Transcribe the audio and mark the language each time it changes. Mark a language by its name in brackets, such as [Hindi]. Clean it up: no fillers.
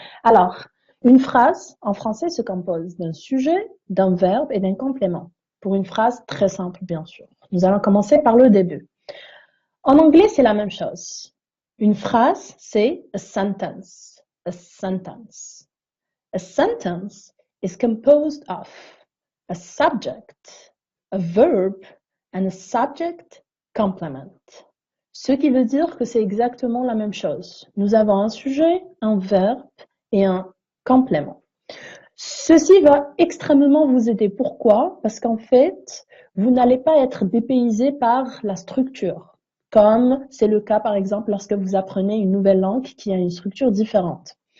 [French] Alors, une phrase en français se compose d'un sujet, d'un verbe et d'un complément. Pour une phrase très simple, bien sûr. Nous allons commencer par le début. En anglais, c'est la même chose. Une phrase, c'est [English] a sentence. A sentence. A sentence is composed of a subject, a verb, and a subject complement. [French] Ce qui veut dire que c'est exactement la même chose. Nous avons un sujet, un verbe et un complément. Ceci va extrêmement vous aider. Pourquoi? Parce qu'en fait, vous n'allez pas être dépaysé par la structure, comme c'est le cas par exemple lorsque vous apprenez une nouvelle langue qui a une structure différente.